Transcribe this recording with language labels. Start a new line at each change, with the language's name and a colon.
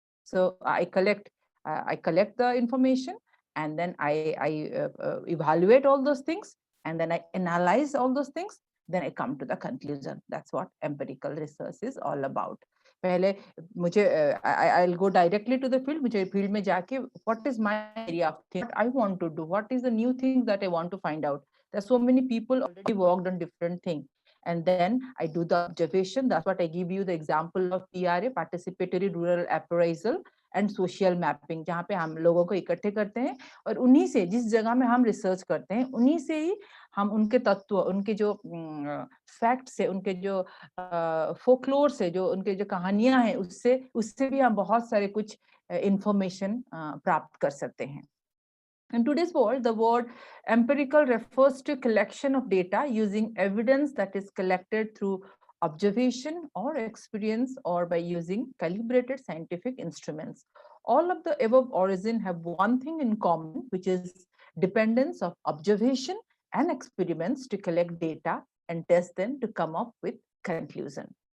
English: So I collect the information, and then I evaluate all those things, and then I analyze all those things, then I come to the conclusion. That's what empirical research is all about.
Hindi: पहले मुझे
English: I'll go directly to the field.
Hindi: मुझे field में जाके
English: what is my area of thing, what I want to do, what is the new thing that I want to find out. There's so many people already worked on different things. And then I do the observation. That's what I give you the example of PRA, participatory rural appraisal and social mapping,
Hindi: जहाँ पे हम लोगों को इकट्ठे करते हैं और उन्हीं से, जिस जगह में हम रिसर्च करते हैं, उन्हीं से ही हम उनके तत्व, उनके जो फैक्ट्स है, उनके जो फोकलोर से, जो उनके जो कहानियां हैं, उससे भी हम बहुत सारे कुछ इंफॉर्मेशन प्राप्त कर सकते हैं.
English: In today's world, the word empirical refers to collection of data using evidence that is collected through observation or experience or by using calibrated scientific instruments. All of the above origin have one thing in common, which is dependence of observation and experiments to collect data and test them to come up with conclusion.